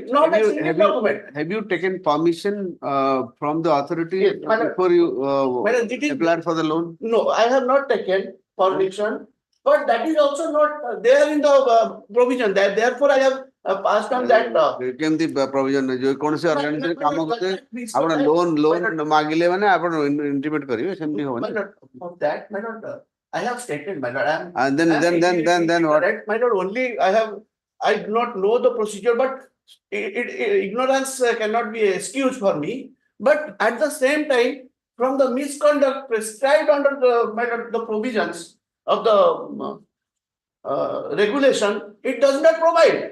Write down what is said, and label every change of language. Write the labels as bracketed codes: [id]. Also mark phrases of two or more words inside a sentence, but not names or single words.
[en] Not a single document. Have you taken permission from the authority Yes, before you applied for the loan? No, I have not taken permission, but that is also not there in the provision. Therefore, I have passed on that. [or] କେମିତି provision ଯେ କୌଣସି organization କାମ କରୁଥିବେ ଆପଣ loan ମାଗିଲେ ମାନେ ଆପଣ intimate କରିବେ ସେମିତି ହବନି. [en] Of that, my lord, I have stated, my lord. And then what? My lord, only I do not know the procedure, but ignorance cannot be excused for me. But at the same time, from the misconduct prescribed under the provisions of the regulation, it does not provide.